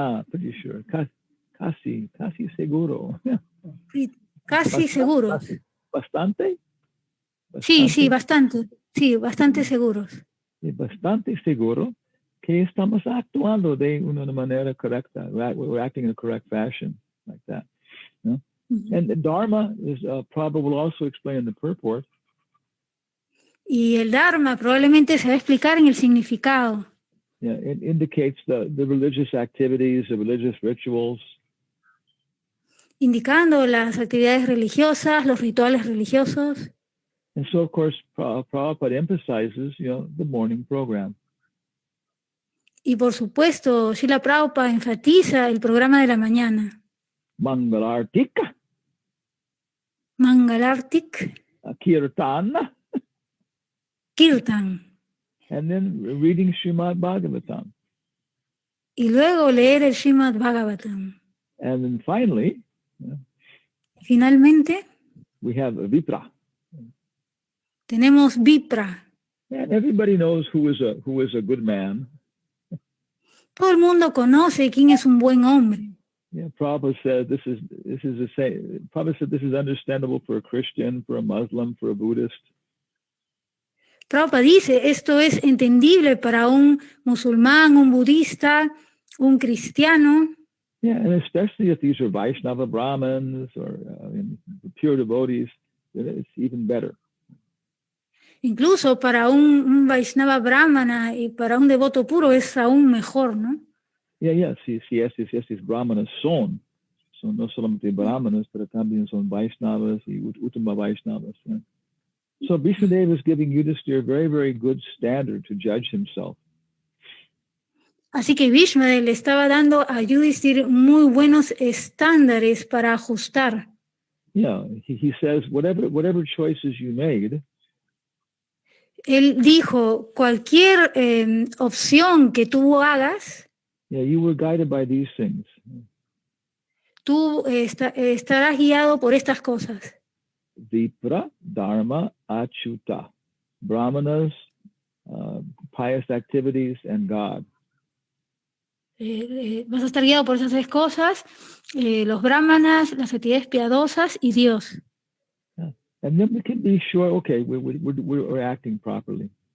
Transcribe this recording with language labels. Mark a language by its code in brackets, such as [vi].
[en] Pretty sure. [es] Casi seguro. Sí, casi seguros. Bastante. Sí, bastante. Sí, bastante seguros. Bastante seguro que estamos actuando de una manera correcta. [en] We're acting in a correct fashion, like that. You know? And the Dharma is probably will also explain in the purport. [es] Y el Dharma probablemente se va a explicar en el significado. [en] Yeah, it indicates the religious activities, the religious rituals. [es] Indicando las actividades religiosas, los rituales religiosos. [en] And so, of course, Prabhupada emphasizes, the morning program. [es] Y por supuesto, Srila Prabhupada enfatiza el programa de la mañana. [en] Mangalartika. [es] Mangalartik. [en] Kirtan. [es] Kirtan. [en] And then reading Srimad Bhagavatam. [es] Y luego leer el Srimad Bhagavatam. [en] And then finally, [es] finalmente, [en] we have Vipra. [es] Tenemos Vipra. [en] And everybody knows who is a good man. [es] Todo el mundo conoce quién es un buen hombre. [en] Yeah, Prabhupada said this is the same. Prabhupada said this is understandable for a Christian, for a Muslim, for a Buddhist. [es] Prabhupada dice, esto es entendible para un musulmán, un budista, un cristiano. [en] Yeah, and especially if these are Vaishnava Brahmins or pure devotees, it's even better. [es] Incluso para un Vaishnava Brahmana y para un devoto puro es aún mejor, ¿no? Yeah, si estos Brahmanas son no solamente Brahmanas, pero también son Vaishnavas y Uttama Vaishnavas. [en] Yeah. So Vishnudev is giving Yudhishthira a very, very good standard to judge himself. [es] Así que Vishnu le estaba dando a Yudhishthira muy buenos estándares para ajustar. [en] Yeah, he says whatever choices you made. [es] Él dijo, cualquier opción que tú hagas, [en] yeah, you were guided by these things. [es] Tú estarás guiado por estas cosas. [en] Vipra, Dharma, Achyuta. Brahmanas, pious activities, and God. [es] Vas a estar guiado por esas tres cosas, los brahmanas, las actividades piadosas y Dios. [en] Yeah. And then we can be sure, okay, we're acting properly.